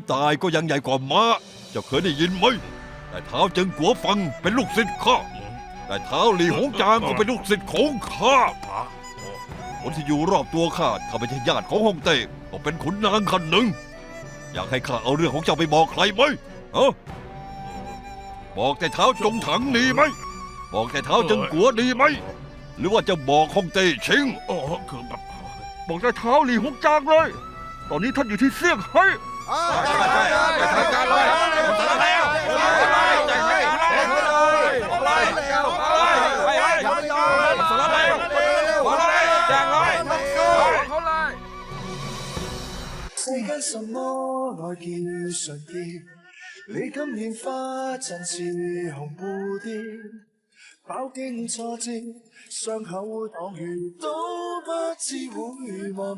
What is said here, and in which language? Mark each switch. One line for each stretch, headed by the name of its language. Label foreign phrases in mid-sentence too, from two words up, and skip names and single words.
Thai: ตายก็ยังใหญ่กว่าม้าเจ้าเคยได้ยินไหมแต่เท้าจึงกัวฟังเป็นลูกศิษย์ข้าแต่เท้าหลี่หงจางก็เป็นลูกศิษย์ของข้าคนที่อยู่รอบตัวข้าถ้าไม่ใช่ญาติของฮ่องเต้ก็เป็นขุนนางคนหนึ่งอยากให้ข้าเอาเรื่องของเจ้าไปบอกใครไหมบอกแต่เท้าจงถังดีไหมบอกแต่เท้าจึงกัวดีไหมหรือว่าจะบอกฮ่องเต้ชิง โอ้คือแบบ บอกได้เท้าหลี่หงจางเลย ตอนนี้ท่านอยู่ที่เซี่ยงไฮ้ ไปทำการเลย
Cantonese: 世間什麼愛叫純潔？你今年花陣似紅蝴蝶，飽經挫折，傷口擋雨都不知會磨滅。